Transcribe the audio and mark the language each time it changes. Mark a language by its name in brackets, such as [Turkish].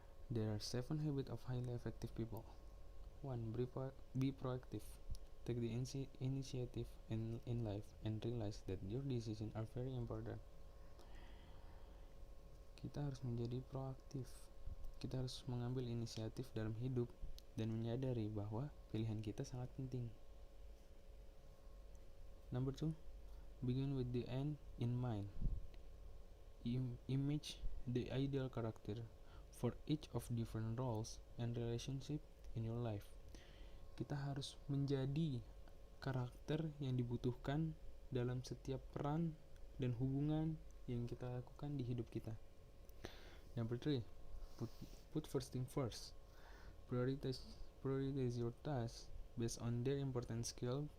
[English] There are 7 habits of highly effective people. 1. Be proactive. Take the initiative in life and realize that your decisions are very important. [Indonesian] Kita harus menjadi proaktif. Kita harus mengambil inisiatif dalam hidup dan menyadari bahwa pilihan kita sangat penting. [English] Number 2. Begin with the end in mind. Image the ideal character for each of different roles and relationship in your life. [Indonesian] Kita harus menjadi karakter yang dibutuhkan dalam setiap peran dan hubungan yang kita lakukan di hidup kita. [English] Number 3, put first thing first. Prioritize your tasks based on their important skill.